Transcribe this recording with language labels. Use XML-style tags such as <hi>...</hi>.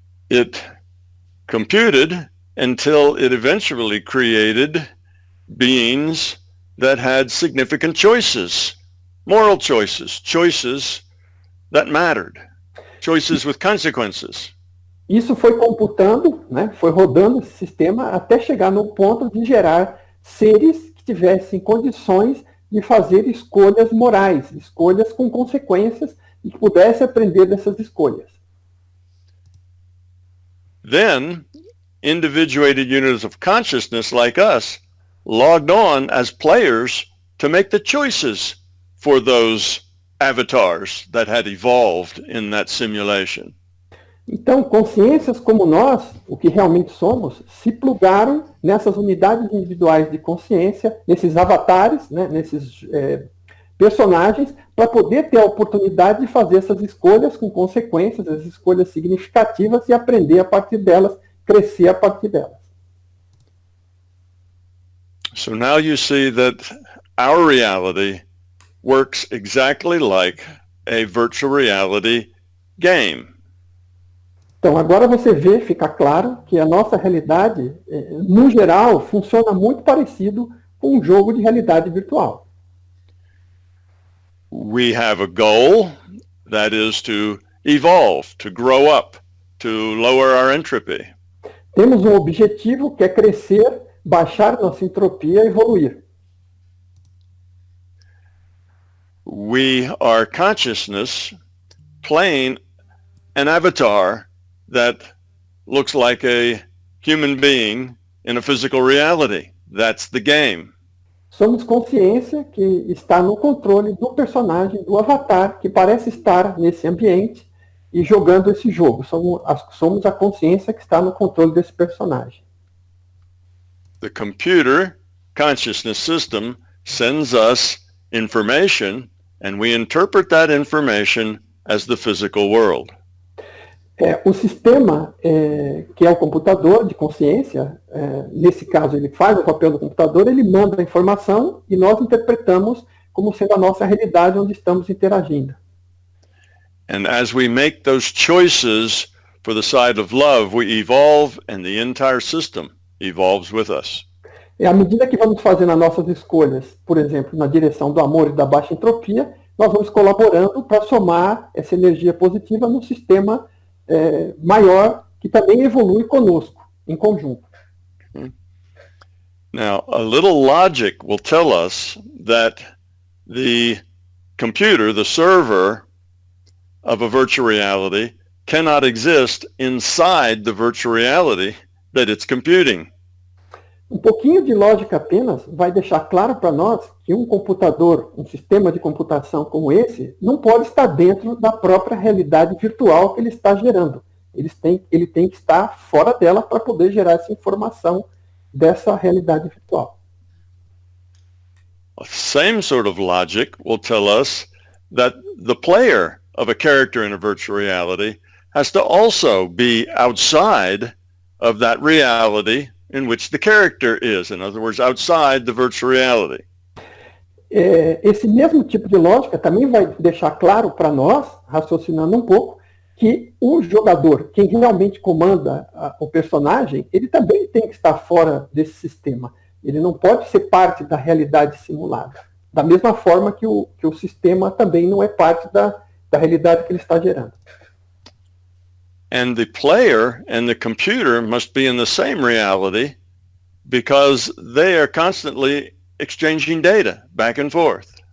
<en>It computed until it eventually created beings that had significant choices, moral choices, choices that mattered. Choices with consequences.</en> <pt>Isso foi computando, né, foi rodando esse sistema até chegar no ponto de gerar seres que tivessem condições de fazer escolhas morais, escolhas com consequências e que pudessem aprender dessas escolhas.</pt> <en>Then, individuated units of consciousness like us logged on as players to make the choices for those avatars that had evolved in that simulation.</en> <pt>Então, consciências como nós, o que realmente somos, se plugaram nessas unidades individuais de consciência, nesses avatares, né, nesses personagens, para poder ter a oportunidade de fazer essas escolhas com consequências, as escolhas significativas e aprender a partir delas, crescer a partir delas.</pt> <en>So now you see that our reality works exactly like a virtual reality game.</en> <pt>Então, agora você vê, fica claro, que a nossa realidade, no geral, funciona muito parecido com um jogo de realidade virtual.</pt> <en>We have a goal, that is to evolve, to grow up, to lower our entropy.</en> <pt>Temos um objetivo que é crescer, baixar nossa entropia e evoluir.</pt> <en>We are consciousness playing an avatar that looks like a human being in a physical reality. That's the game.</en> <pt>Somos consciência que está no controle do personagem, do avatar, que parece estar nesse ambiente e jogando esse jogo. Somos a consciência que está no controle desse personagem.</pt> <en>The computer consciousness system sends us information, and we interpret that information as the physical world.</en> <pt>O sistema, que é o computador de consciência, nesse caso ele faz o papel do computador, ele manda a informação e nós interpretamos como sendo a nossa realidade onde estamos interagindo.</pt> <en>And as we make those choices for the side of love, we evolve and the entire system evolves with us.</en> <pt>E à medida que vamos fazendo as nossas escolhas, por exemplo, na direção do amor e da baixa entropia, nós vamos colaborando para somar essa energia positiva no sistema maior, que também evolui conosco, em conjunto.</pt> <en>Now, a little logic will tell us that the computer, the server of a virtual reality, cannot exist inside the virtual reality that it's computing.</en> <pt>Um pouquinho de lógica apenas vai deixar claro para nós que um computador, um sistema de computação como esse, não pode estar dentro da própria realidade virtual que ele está gerando. Ele tem que estar fora dela para poder gerar essa informação dessa realidade virtual.</pt> <en>The same sort of logic will tell us that the player of a character in a virtual reality has to also be outside of that reality in which the character is. In other words, outside the virtual reality.</en> <pt>Esse mesmo tipo de lógica também vai deixar claro para nós, raciocinando um pouco, que o jogador, quem realmente comanda o personagem, ele também tem que estar fora desse sistema. Ele não pode ser parte da realidade simulada. Da mesma forma que o sistema também não é parte da realidade que ele está gerando.</pt> <en>And the player and the computer must be in the same reality because they are constantly exchanging data back and forth.</en>